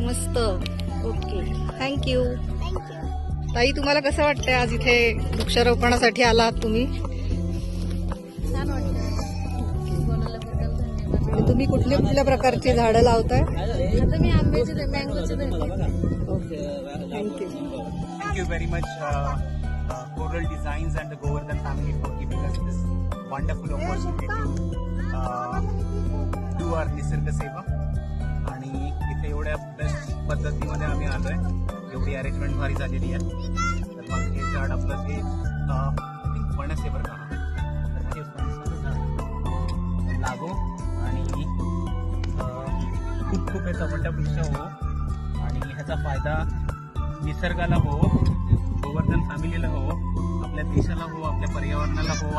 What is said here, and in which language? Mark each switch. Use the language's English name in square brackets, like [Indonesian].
[Marathi] मस्त, okay, thank you. Thank you. ताई, तुम्हाला कसं वाटतंय आज इथे वृक्षारोपणासाठी आलात तुम्ही? छान वाटतं। आणि तुम्ही कुठल्या कुठल्या प्रकारची झाडं लावताय? आता मी आंब्याची मँगोची okay, thank you. [English] Thank you very much, Coral Designs and the Govardhan family for giving us this wonderful opportunity to do our [Marathi] निसर्ग सेवा। आणि इथे एवढ्या बेस्ट पद्धतीमध्ये आम्ही आलोय, एवढी अरेंजमेंट भारी झालेली आहे। तर मग हे झाड आपलं ते फणस आहे बरं का, तर हे फणसाचं झाड लागो आणि खूप खूप याचा मोठा वृक्ष हो आणि ह्याचा फायदा निसर्गाला हो, गोवर्धन फॅमिलीला हो, आपल्या देशाला हो, आपल्या पर्यावरणाला हो।